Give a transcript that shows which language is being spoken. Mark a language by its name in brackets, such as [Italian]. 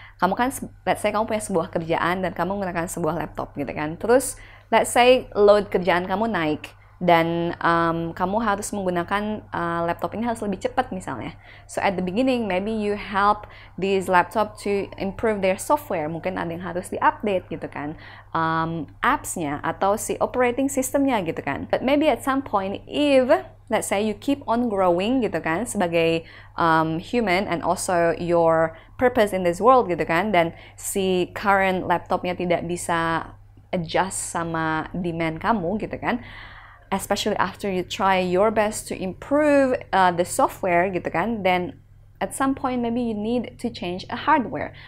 [Indonesian] Kamu kan, [English] let's say [Indonesian] kamu punya sebuah kerjaan dan kamu menggunakan sebuah laptop gitu kan. Terus [English] let's say [Indonesian] load kerjaan kamu naik, dan kamu harus menggunakan laptop ini harus lebih cepat misalnya. [English] So at the beginning, maybe you help this laptop to improve their software. [Indonesian] Mungkin ada yang harus di-update gitu kan, apps-nya atau si operating system-nya gitu kan. [English] But maybe at some point, if let's say you keep on growing [Indonesian] gitu kan sebagai [English] human and also your purpose in this world gitu kan, [Indonesian] dan si current laptopnya tidak bisa adjust sama demand kamu gitu kan, [English] especially after you try your best to improve the software gitu kan, then at some point maybe you need to change a hardware.